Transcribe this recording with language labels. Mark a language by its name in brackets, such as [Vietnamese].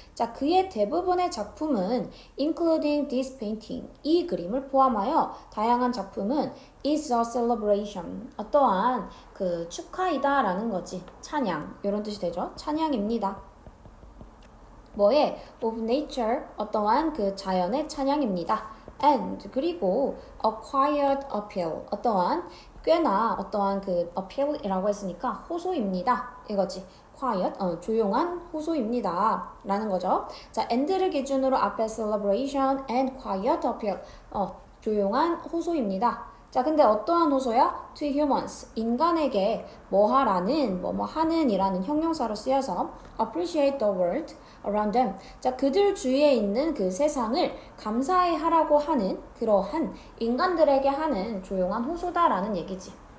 [Korean] 자, 그의 대부분의 작품은 [English] including this painting. [Korean] 이 그림을 포함하여 다양한 작품은 [English] is a celebration. [Korean] 어떠한 그 축하이다 라는 거지. 찬양. 이런 뜻이 되죠. 찬양입니다. 뭐에? of nature. 어떠한 그 자연의 찬양입니다. [English] and [Korean] 그리고 [English] a quiet appeal. [Korean] 어떠한 꽤나 어떠한 그 appeal이라고 했으니까 호소입니다. 이거지. quiet, 조용한 호소입니다. 라는 거죠. 자, and를 기준으로 앞에 [English] celebration and quiet appeal. [Korean] 조용한 호소입니다. 자, 근데 어떠한 호소야? To humans. 인간에게 뭐 하라는, 뭐 하는 이라는 형용사로 쓰여서 [English] appreciate the world around them. [Korean] 자, 그들 주위에 있는 그 세상을 감사해 하라고 하는 그러한 인간들에게 하는 조용한 호소다라는 얘기지.